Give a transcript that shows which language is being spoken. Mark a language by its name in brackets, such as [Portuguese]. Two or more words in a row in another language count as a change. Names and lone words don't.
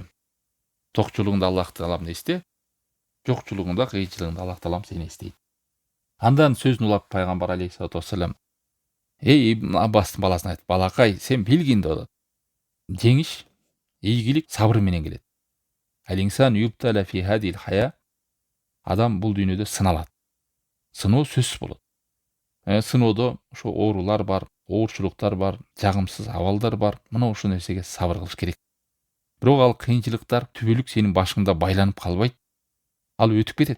[Kyrgyz] Токчулугунда Аллах тааламды эсте, жокчулугунда, кыйынчылыгында Аллах таалам сени эстейт. Андан сөзүн улап пайгамбар [Arabic] عليه الصلاة والسلام [Kyrgyz] Ибн Аббастын баласына айтып, балакай, сен билгин деп атат. Жеңиш, ийгилик сабыр менен келет. [Arabic] الإنسان يبتلى في هذه الحياة. [Kyrgyz] Адам бул дүйнөдө сыналат. Сыноо сөзсүз болот. Сыноодо ошо оорулар бар, оорчулуктар бар, жагымсыз абалдар бар. Мына ошол нерсеге сабыр кылыш керек. Бирок ал кыйынчылыктар түбөлүк сенин башыңда байланып калбайт. Ал өтүп кетет.